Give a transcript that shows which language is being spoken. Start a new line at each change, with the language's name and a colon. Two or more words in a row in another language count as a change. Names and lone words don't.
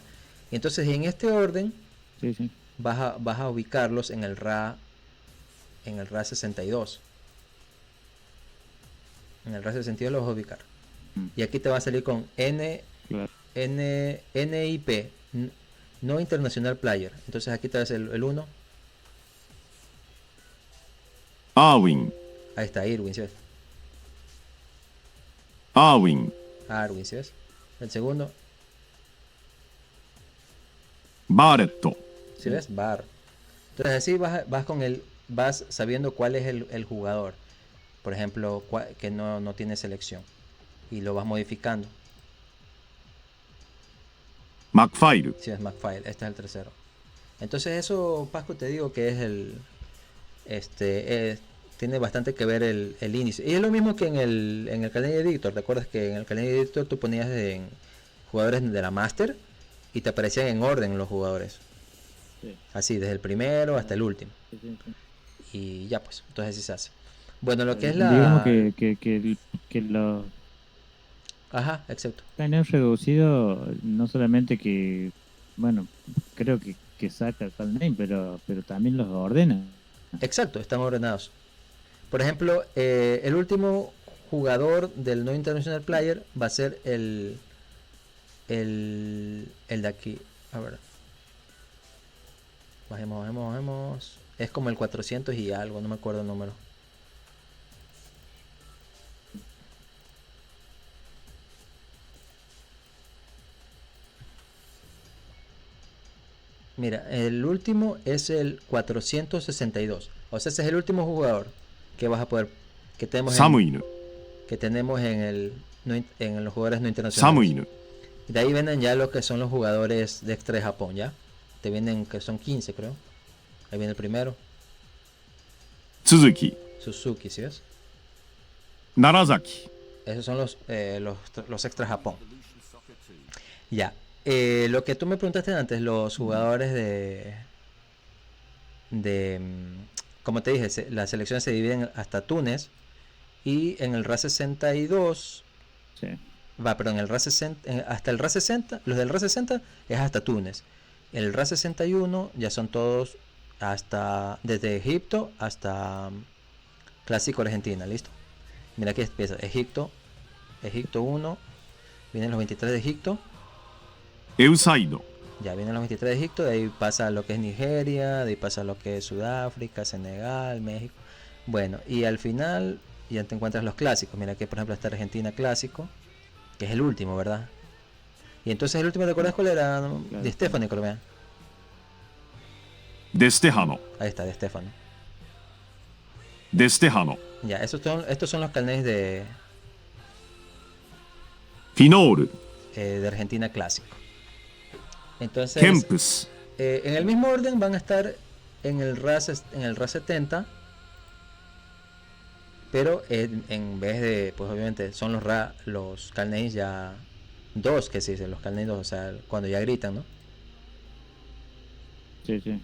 Spanish: Y entonces en este orden vas a ubicarlos en el RA 62. En el RA 62 los vas a ubicar. Y aquí te va a salir con N NIP,
English: no International Player.
Spanish: Entonces aquí te ves el 1. アーウィン、 Ahí está, Irwin, ¿sí ves? アーウィン、 Arwin, ¿sí ves? El segundo, バーレット、 ¿sí ves? Bar. Entonces así vas sabiendo cuál es el jugador. Por ejemplo, que no tiene selección. Y lo vas modificando. マックファイル、 Si es McFile, este es el tercero. Entonces eso, Pascu, te digo que es tiene bastante que ver el índice. Y es lo mismo que en el Canadian Editor. ¿Te acuerdas que en el Canadian Editor tú ponías en jugadores de la Master y te aparecían en orden los jugadores? Sí. Así, desde el primero hasta el último. Sí, sí, sí. Y ya pues, entonces así se hace. Bueno, lo que es Digamos la... que los Ajá, exacto. han reducido, no solamente que, bueno, creo que saca el
English: file name,
Spanish: pero también los ordena. Exacto, están ordenados. Por ejemplo, el último jugador del
English: No International Player
Spanish: va a ser el de aquí. A ver. Bajemos. Es como el 400 y algo, no me acuerdo el número. Mira, el último es el 462. O sea, ese es el último jugador que vas a poder, que tenemos サムイヌ、 que tenemos en los jugadores no サムイ internacionales. ヌ、 De ahí vienen ya lo que son los jugadores de extra de Japón, ¿ya? Te vienen que son 15, creo. Ahí viene el primero, 続き、 Suzuki, ¿sí ves? 奈良崎、 Esos son los extra Japón. Ya. Lo que tú me preguntaste antes, los jugadores como te dije, las selecciones se dividen hasta Túnez. Y en el RA 62 Sí. pero en el RA 60, hasta el RA 60, los del RA 60 es hasta Túnez. El RA 61 ya son todos desde Egipto hasta Clásico Argentina, ¿listo? Mira aquí empieza Egipto 1, vienen los 23 de Egipto, エウサイド、 ya vienen los 23 de Egipto, de ahí pasa lo que es Nigeria, de ahí pasa lo que es Sudáfrica, Senegal, México. Bueno, y al final ya te encuentras los clásicos. Mira que por ejemplo está Argentina clásico, que es el último, ¿verdad? Y entonces el último, ¿te acuerdas cuál era? De Stefano, creo que. デステハノ、 Ahí está, de Stefano. デステハノ、 Ya, estos son los carnets de フィノール、 Argentina clásico. Entonces, ケンプス、 en el mismo orden van a estar en el RA 70, pero en vez de, pues obviamente son los carnets ya 2, que se dicen, los carnets 2, o sea, cuando ya gritan, ¿no? Sí, sí.